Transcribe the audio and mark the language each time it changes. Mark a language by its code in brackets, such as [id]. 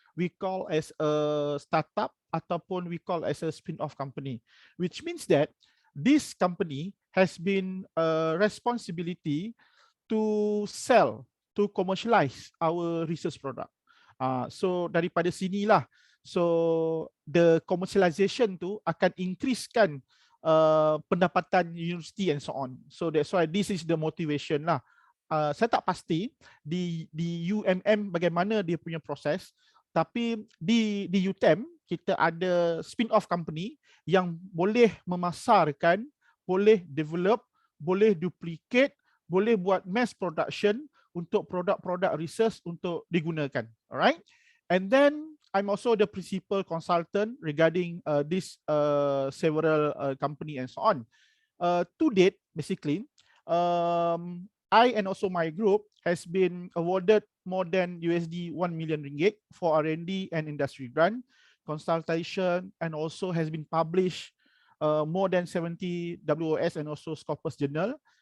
[en] We call as a startup ataupun we call as a spin-off company, which means that this company has been responsibility to sell, to commercialize our research product. So [ms] daripada sinilah, [en] so the commercialization [ms] tu akan increasekan pendapatan [en] university and so on. So that's why this is the motivation lah. [ms] Saya tak pasti di UMM bagaimana dia punya proses, tapi di UTM kita ada spin-off company yang boleh memasarkan, boleh develop, boleh duplicate, boleh buat mass production untuk produk-produk research untuk digunakan. [en] Alright. And then I'm also the principal consultant regarding this several company and so on. To date, basically, I and also my group has been awarded more than USD 1 million ringgit for R&D and industry grant, consultation, and also has been published more than 70 WOS and also Scopus Journal,